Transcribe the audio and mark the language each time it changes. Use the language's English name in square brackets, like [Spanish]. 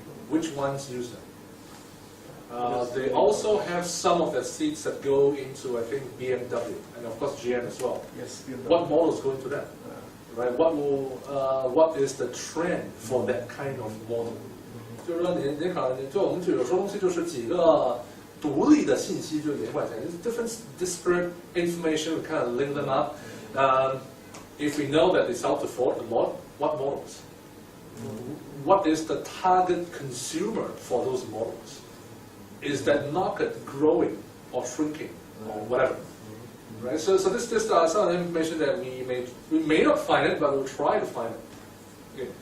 [English] Which ones use them? They also have some of the seats that go into, I think, BMW and of course GM as well. Yes. What models go into that? Right? What is the trend for that kind of model? [Chinese] 就是说你可能就我们就有时候东西就是几个独立的信息就连贯起来 ， [English] different disparate information we kind of link them up. If we know that they sell to Ford a lot, what models? What is the target consumer for those models? Is that market growing or shrinking or whatever? Right. So this some of the information that we may not find it, but we'll try to find it. Okay.